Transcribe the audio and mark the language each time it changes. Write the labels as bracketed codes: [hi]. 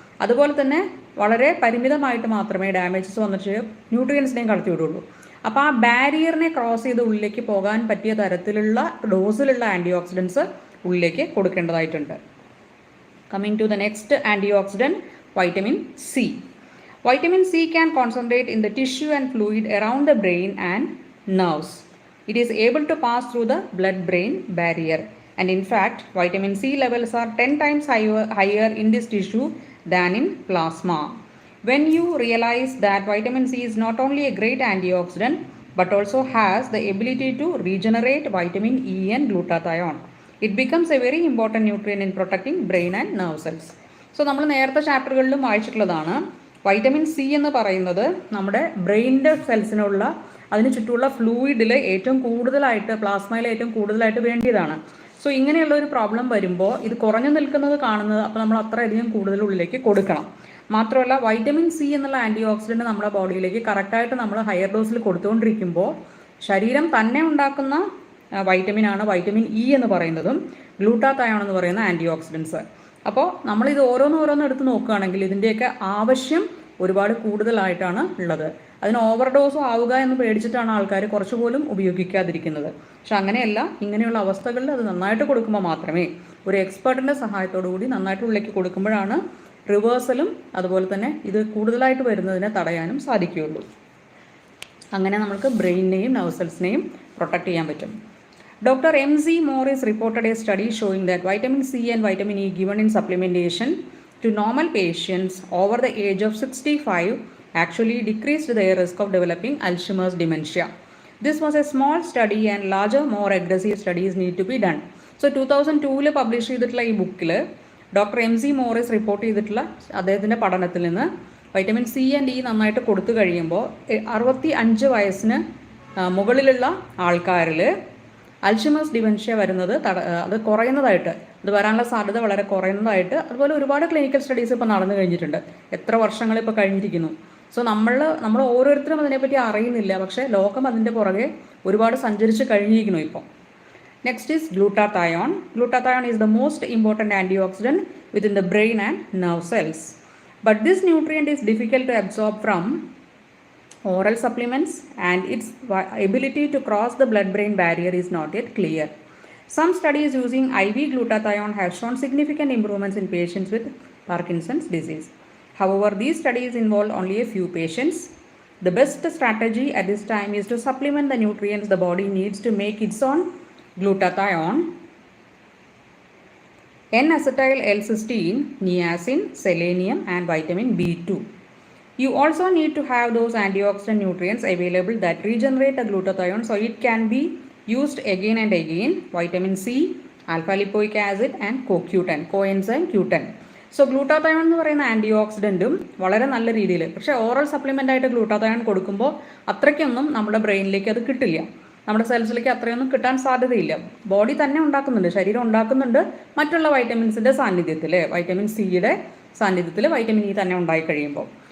[ml] അതുപോലെ തന്നെ വളരെ പരിമിതമായിട്ട് മാത്രമേ ഡാമേജസ് വന്നിട്ട് ന്യൂട്രിയൻസിനെയും കടത്തിവിടുള്ളൂ. അപ്പോൾ ആ ബാരിയറിനെ ക്രോസ് ചെയ്ത് ഉള്ളിലേക്ക് പോകാൻ പറ്റിയ തരത്തിലുള്ള ഡോസിലുള്ള ആൻറ്റി ഓക്സിഡൻസ് ഉള്ളിലേക്ക് കൊടുക്കേണ്ടതായിട്ടുണ്ട്. [en] Coming to the next antioxidant, vitamin C. Vitamin C can concentrate in the tissue and fluid around the brain and nerves. It is able to pass through the blood-brain barrier. And in fact, vitamin C levels are 10 times higher in this tissue than in plasma. When you realize that vitamin C is not only a great antioxidant, but also has the ability to regenerate vitamin E and glutathione, it becomes a very important nutrient in protecting brain and nerve cells. [ml] So നമ്മൾ നേരത്തെ ചാപ്റ്ററുകളിലും വായിച്ചിട്ടുള്ളതാണ്. Vitamin C എന്ന് പറയുന്നത് നമ്മുടെ ബ്രെയിനിൻ്റെ സെൽസിനുള്ള അതിന് ചുറ്റുമുള്ള ഫ്ലൂയിഡിൽ ഏറ്റവും കൂടുതലായിട്ട് പ്ലാസ്മയിൽ ഏറ്റവും കൂടുതലായിട്ട് വേണ്ടിയതാണ്. സോ ഇങ്ങനെയുള്ള ഒരു പ്രോബ്ലം വരുമ്പോൾ ഇത് കുറഞ്ഞു നിൽക്കുന്നത് കാണുന്നത്, അപ്പോൾ നമ്മൾ അത്രയധികം കൂടുതൽ ഉള്ളിലേക്ക് കൊടുക്കണം. മാത്രമല്ല വൈറ്റമിൻ സി എന്നുള്ള ആൻറ്റി ഓക്സിഡൻറ്റ് നമ്മുടെ ബോഡിയിലേക്ക് കറക്റ്റായിട്ട് നമ്മൾ ഹയർ ഡോസിൽ കൊടുത്തുകൊണ്ടിരിക്കുമ്പോൾ ശരീരം തന്നെ ഉണ്ടാക്കുന്ന വൈറ്റമിനാണ് വൈറ്റമിൻ ഇ എന്ന് പറയുന്നതും ഗ്ലൂട്ടാത്തയോൺ എന്ന് പറയുന്ന ആൻറ്റി ഓക്സിഡൻസ്. അപ്പോൾ നമ്മളിത് ഓരോന്നോരോന്ന് എടുത്ത് നോക്കുകയാണെങ്കിൽ ഇതിൻ്റെയൊക്കെ ആവശ്യം ഒരുപാട് കൂടുതലായിട്ടാണ് ഉള്ളത്. അതിന് ഓവർഡോസും ആവുക എന്ന് പേടിച്ചിട്ടാണ് ആൾക്കാർ കുറച്ചുപോലും ഉപയോഗിക്കാതിരിക്കുന്നത്. പക്ഷെ അങ്ങനെയല്ല, ഇങ്ങനെയുള്ള അവസ്ഥകളിൽ അത് നന്നായിട്ട് കൊടുക്കുമ്പോൾ മാത്രമേ, ഒരു എക്സ്പേർട്ടിൻ്റെ സഹായത്തോടു കൂടി നന്നായിട്ട് ഉള്ളിലേക്ക് കൊടുക്കുമ്പോഴാണ് റിവേഴ്സലും അതുപോലെ തന്നെ ഇത് കൂടുതലായിട്ട് വരുന്നതിനെ തടയാനും സാധിക്കുകയുള്ളൂ. അങ്ങനെ നമുക്ക് ബ്രെയിനിനെയും നെർവ് സെൽസിനെയും പ്രൊട്ടക്ട് ചെയ്യാൻ പറ്റും. [en] Dr. M.Z. Morris reported a study showing that vitamin C and vitamin E given in supplementation to normal patients over the age of 65 actually decreased their risk of developing Alzheimer's dementia. This was a small study and larger, more aggressive studies need to be done. [ml] So 2002 publish ചെയ്തിട്ടുള്ള ഈ ബുക്കിൽ doctor M C Morris report ചെയ്തിട്ടുള്ള അദ്ദേഹത്തിൻ്റെ പഠനത്തിൽ നിന്ന് vitamin C and E നന്നായിട്ട് കൊടുത്തു കഴിയുമ്പോൾ 65 വയസ്സിന് മുകളിലുള്ള ആൾക്കാരിൽ അൽഷിമേഴ്സ് ഡിമെൻഷ്യ വരുന്നത് അത് കുറയുന്നതായിട്ട്, അത് വരാനുള്ള സാധ്യത വളരെ കുറയുന്നതായിട്ട്, അതുപോലെ ഒരുപാട് ക്ലിനിക്കൽ സ്റ്റഡീസ് ഇപ്പോൾ നടന്നു കഴിഞ്ഞിട്ടുണ്ട്. എത്ര വർഷങ്ങൾ ഇപ്പോൾ കഴിഞ്ഞിരിക്കുന്നു. സോ നമ്മൾ ഓരോരുത്തരും അതിനെപ്പറ്റി അറിയുന്നില്ല, പക്ഷേ ലോകം അതിൻ്റെ പുറകെ ഒരുപാട് സഞ്ചരിച്ച് കഴിഞ്ഞിരിക്കുന്നു ഇപ്പോൾ. [en] Next is glutathione. Glutathione is the most important antioxidant within the brain and nerve cells. But this nutrient is difficult to absorb from oral supplements and its ability to cross the blood-brain barrier is not yet clear. Some studies using IV glutathione have shown significant improvements in patients with Parkinson's disease. However, these studies involve only a few patients. The best strategy at this time is to supplement the nutrients the body needs to make its own glutathione, N-acetyl L-cysteine, niacin, selenium and vitamin B2. You also need to have those antioxidant nutrients available that regenerate the glutathione so it can be used again and again. Vitamin C, alpha lipoic acid and CoQ10, coenzyme Q10. [ml] So glutathione എന്ന് പറയുന്ന anti ഓക്സിഡൻറ്റും വളരെ നല്ല രീതിയിൽ, പക്ഷേ oral supplement ആയിട്ട് glutathione കൊടുക്കുമ്പോൾ അത്രയ്ക്കൊന്നും നമ്മുടെ ബ്രെയിനിലേക്ക് അത് കിട്ടില്ല, നമ്മുടെ സെൽസിലേക്ക് അത്രയൊന്നും കിട്ടാൻ സാധ്യതയില്ല. ബോഡി തന്നെ ഉണ്ടാക്കുന്നുണ്ട്, ശരീരം ഉണ്ടാക്കുന്നുണ്ട് മറ്റുള്ള വൈറ്റമിൻസിൻ്റെ സാന്നിധ്യത്തിൽ, വൈറ്റമിൻ സിയുടെ സാന്നിധ്യത്തിൽ വൈറ്റമിൻ ഇ തന്നെ ഉണ്ടായി കഴിയുമ്പോൾ.